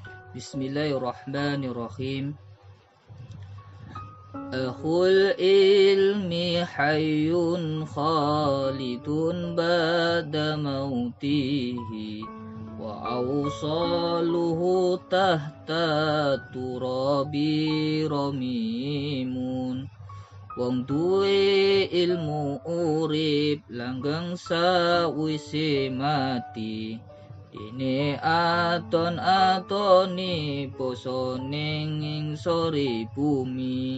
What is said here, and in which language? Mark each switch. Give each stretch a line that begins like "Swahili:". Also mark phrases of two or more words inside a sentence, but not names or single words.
Arabic: بسم الله الرحمن الرحيم. أخو العلم حي خالد بعد موته وأوصاله تحت التراب رميم.
Javanese: Wong duwe ilmu urip langgeng sawise mati. Dene aton-atoni poso ning sore bumi.